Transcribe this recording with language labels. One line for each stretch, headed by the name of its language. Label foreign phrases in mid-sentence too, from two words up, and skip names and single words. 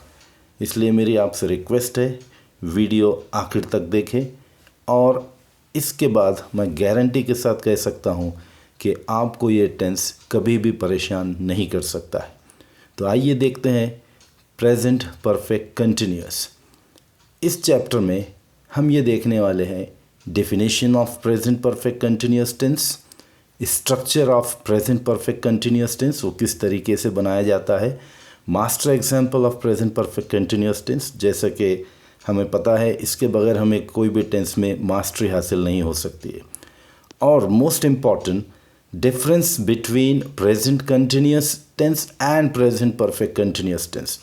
Hindi: इसलिए मेरी आपसे रिक्वेस्ट है, वीडियो आखिर तक देखें और इसके बाद मैं गारंटी के साथ कह सकता हूँ कि आपको ये टेंस कभी भी परेशान नहीं कर सकता है। तो आइए देखते हैं
English: present perfect continuous.
Hindi: इस चैप्टर में हम ये देखने वाले हैं
English: definition of present perfect continuous tense, structure of present perfect continuous tense,
Hindi: वो किस तरीके से बनाया जाता है,
English: master example of present perfect continuous tense.
Hindi: जैसा कि हमें पता है इसके बगैर हमें कोई भी टेंस में मास्टरी हासिल नहीं हो सकती है।
English: और most important, difference between present continuous tense and present perfect continuous tense.